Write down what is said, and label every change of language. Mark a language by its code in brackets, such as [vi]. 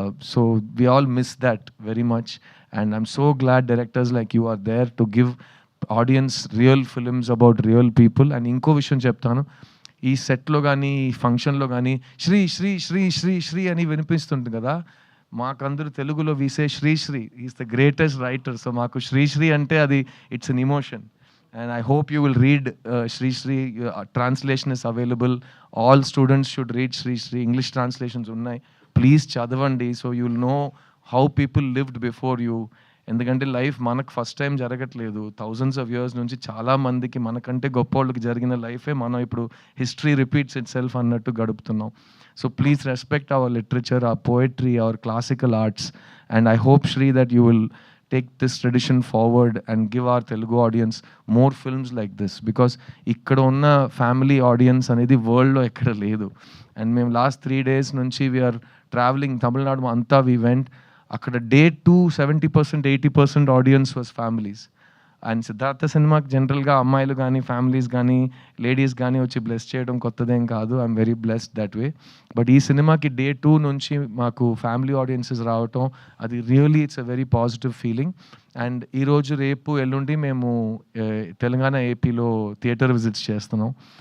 [en] So we all miss that very much and I'm so glad directors like you are there to give audience real films about real people. [te] And ఇంకో విషయం చెప్తాను, ఈ సెట్లో కానీ ఈ ఫంక్షన్లో కానీ శ్రీ శ్రీ శ్రీ శ్రీ శ్రీ అని వినిపిస్తుంటుంది కదా. మాకందరూ తెలుగులో వీసే [en] Sri is the greatest writer. [te] So మాకు శ్రీ అంటే అది [en] It's an emotion. And I hope you will read Sri. Translation is available. All students should read Sri. English translations [te] unnai. [en] Please [te] chadavandi [en] so you will know how people lived before you. [te] ఎందుకంటే life మనకు first time జరగట్లేదు. Thousands of years నుంచి చాలా మందికి మనకంటే గొప్ప వాళ్ళకి జరిగిన లైఫే మనం ఇప్పుడు [en] history repeats itself [te] అన్నట్టు గడుపుతున్నాం. [en] So please respect our literature, our poetry, our classical arts. And I hope Sri that you will take this tradition forward and give our Telugu audience more films like this, because [te] ikkada unna family audience anedi world lo ekkada ledu. [en] And [te] mem [en] last 3 days [te] nunchi [en] we are traveling Tamil Nadu [te] anta, [en] we went [te] akkada [en] day 2 70% 80% audience was families. [te] And Siddhartha సినిమాకి జనరల్గా అమ్మాయిలు కానీ, families కానీ, ladies కానీ వచ్చి bless చేయడం కొత్తదేం కాదు. [en] I'm very blessed that way. [te] But ఈ సినిమాకి day 2 నుంచి మాకు ఫ్యామిలీ ఆడియన్సెస్ రావటం, అది [en] Really it's a very positive feeling. [te] And ఈరోజు, రేపు, ఎల్లుండి మేము తెలంగాణ, ఏపీలో థియేటర్ విజిట్స్ చేస్తున్నాం.